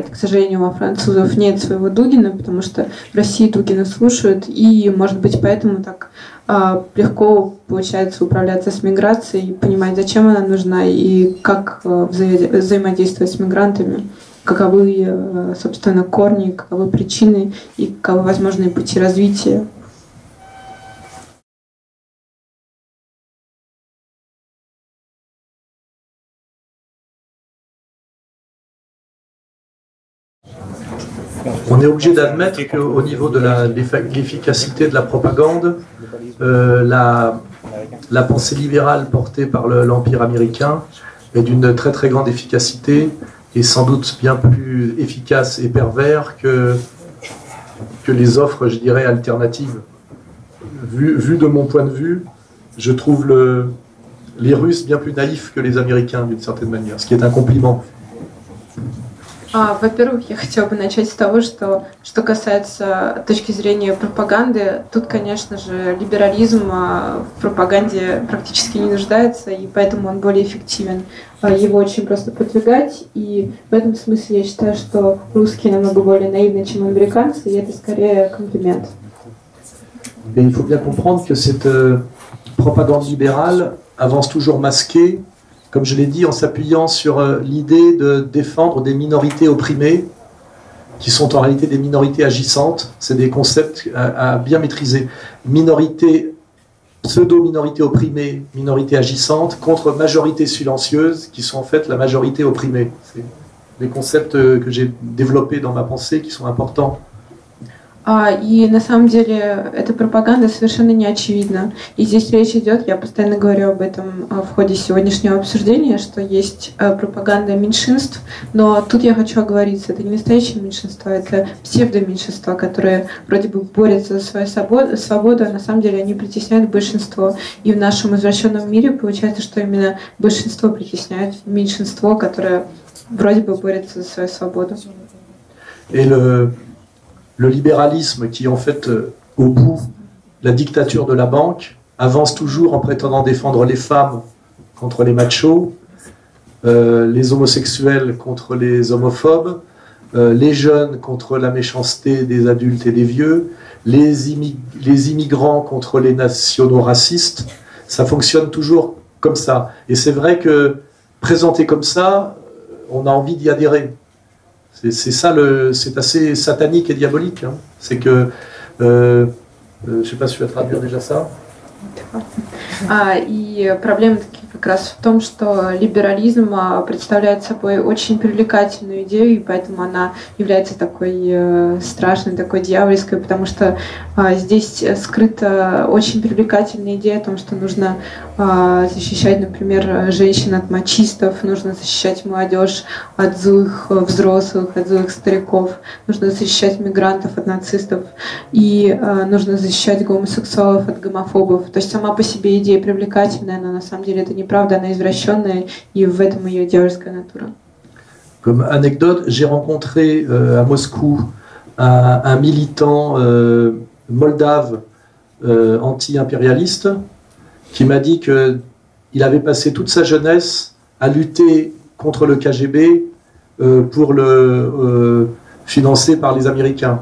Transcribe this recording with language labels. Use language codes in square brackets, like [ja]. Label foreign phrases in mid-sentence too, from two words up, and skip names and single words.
[ru] К сожалению, у французов нет своего Дугина, потому что в России Дугина слушают, и, может быть, поэтому так легко получается управляться с миграцией, понимать, зачем она нужна и как взаимодействовать с мигрантами, каковы, собственно, корни, каковы причины и каковы возможные пути развития. [fr] On est obligé d'admettre qu'au niveau de l'efficacité de la propagande, la pensée libérale portée par l'Empire américain est d'une très très grande efficacité et sans doute bien plus efficace et pervers que les offres, je dirais, alternatives. Vu de mon point de vue, je trouve les Russes bien plus naïfs que les Américains d'une certaine manière, ce qui est un compliment. [ru] Во-первых, я хотела бы начать с того, что касается точки зрения пропаганды, тут, конечно же, либерализм в пропаганде практически не нуждается, и поэтому он более эффективен. Его очень просто продвигать, и в этом смысле я считаю, что русские намного более наивны, чем американцы, и это скорее комплимент. [fr] Et il faut bien comprendre que cette propagande libérale avance toujours masquée, comme je l'ai dit, en s'appuyant sur l'idée de défendre des minorités opprimées, qui sont en réalité des minorités agissantes. C'est des concepts à bien maîtriser. Minorité, pseudo-minorité opprimée, minorité agissante, contre majorité silencieuse, qui sont en fait la majorité opprimée. C'est des concepts que j'ai développés dans ma pensée, qui sont importants. [ru] И на самом деле эта пропаганда совершенно не очевидна. И здесь речь идет, я постоянно говорю об этом в ходе сегодняшнего обсуждения, что есть пропаганда меньшинств, но тут я хочу оговориться, это не настоящее меньшинство, это псевдоменьшинства, которые вроде бы борются за свою свободу, а на самом деле они притесняют большинство. И в нашем извращенном мире получается, что именно большинство притесняет меньшинство, которое вроде бы борется за свою свободу. [fr] Et le libéralisme qui, en fait, au bout, la dictature de la banque, avance toujours en prétendant défendre les femmes contre les machos, les homosexuels contre les homophobes, les jeunes contre la méchanceté des adultes et des vieux, les immigrants contre les nationaux racistes. Ça fonctionne toujours comme ça. Et c'est vrai que, présenté comme ça, on a envie d'y adhérer. C'est ça, c'est assez satanique et diabolique. Hein. C'est que, je ne sais pas si tu vas traduire déjà ça. [ru] И проблема как раз в том, что либерализм представляет собой очень привлекательную идею, и поэтому она является такой страшной, такой дьявольской, потому что здесь скрыта очень привлекательная идея о том, что нужно защищать, например, женщин от мачистов, нужно защищать молодежь от злых взрослых, от злых стариков, нужно защищать мигрантов от нацистов, и нужно защищать гомосексуалов от гомофобов. То есть сама по себе идея привлекательная, но на самом деле это неправда, она извращенная, и в этом ее дьявольская натура. [fr] Comme anecdote, j'ai rencontré à Moscou un militant moldave anti-impérialiste qui m'a dit qu'il avait passé toute sa jeunesse à lutter contre le KGB pour le financer par les Américains.